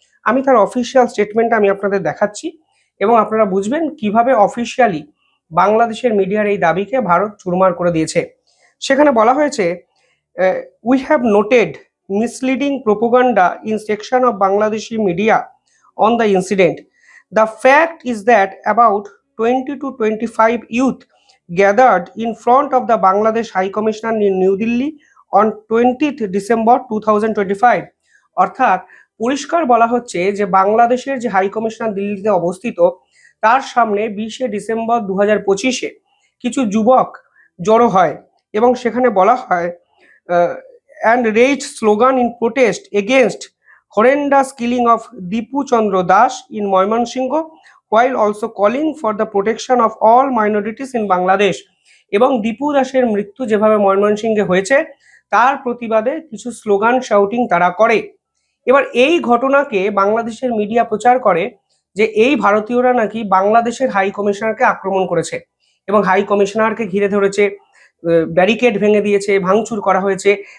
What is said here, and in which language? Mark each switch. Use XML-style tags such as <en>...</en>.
<bn>আমি তার অফিসিয়াল স্টেটমেন্টটা আমি আপনাদের দেখাচ্ছি, এবং আপনারা বুঝবেন কিভাবে অফিসিয়ালি বাংলাদেশের মিডিয়ার এই দাবিকে ভারত চুরমার করে দিয়েছে। সেখানে বলা হয়েছে,</bn> <en>We have noted misleading propaganda in section of Bangladeshi media on the incident. The fact is that about 20 to 25 youth gathered in front of the Bangladesh High Commissioner in New Delhi on 20th December 2025.</en> <bn>অর্থাৎ পরিষ্কার বলা হচ্ছে যে বাংলাদেশের যে high commissioner দিল্লিতে অবস্থিত, তার সামনে 20শে ডিসেম্বর 2025-এ কিছু যুবক জড়ো হয়, এবং সেখানে বলা হয়</bn> <en>and raised slogan in protest against horrendous killing of Dipu Chandra Das in Moymansingo, while also calling for the protection of all minorities in Bangladesh.</en> <bn>এবং দীপু দাসের মৃত্যু যেভাবে ময়মনসিংহে হয়েছে তার প্রতিবাদে কিছু স্লোগান শাউটিং তারা করে। এবার এই ঘটনাকে বাংলাদেশের মিডিয়া প্রচার করে যে এই ভারতীয়রা নাকি বাংলাদেশের হাই কমিশনারকে আক্রমণ করেছে এবং হাই কমিশনারকে ঘিরে ধরেছে, ব্যারিকেড ভেঙে দিয়েছে, ভাঙচুর করা হয়েছে।</bn>